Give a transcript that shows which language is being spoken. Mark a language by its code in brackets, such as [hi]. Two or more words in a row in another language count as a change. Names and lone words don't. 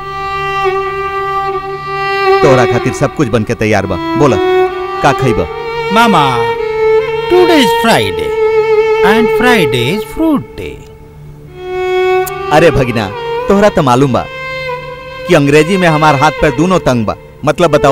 [bho] तोहरा खातिर सब कुछ बन के तैयार बा, बोला का खइबा? मामा, [en] Today is Friday and Friday is fruit day. [bho] अरे भगिना, तोहरा तो मालूम बा कि अंग्रेजी में हमार हाथ पैर दोनों तंग बा। मतलब बतावा?